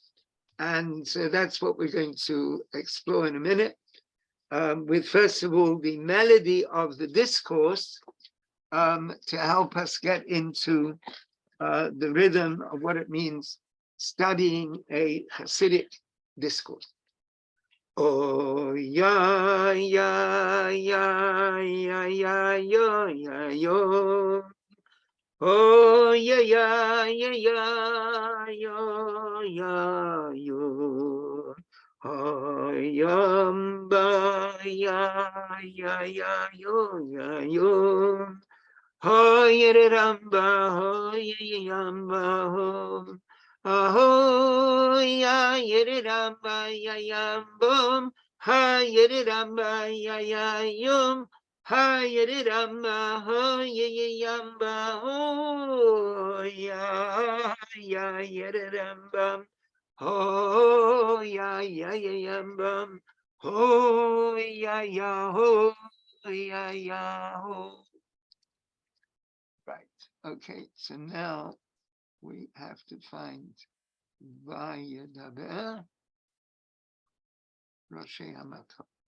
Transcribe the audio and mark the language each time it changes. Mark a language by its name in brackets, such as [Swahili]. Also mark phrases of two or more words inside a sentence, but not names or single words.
[English] And so that's what we're going to explore in a minute, with first of all the melody of the discourse, to help us get into the rhythm of what it means studying a Hasidic discourse. Oh ya ya ya ya ya yo ya yo. Oh ya ya ya ya yo ya yo. Oh yamba ya ya ya yo ya yo. Oh yere ramba ho ye yamba ho. Oh ya yere ramba ya yambum. Ha yere ramba ya ya yum. Ha yere ramba ho ye yamba ho ya ya yere ramba. Oh ya ya ya yamba. Oh ya ya ho ho. Right. Okay. So now we have to find Vayedaber Roshei Hamatot.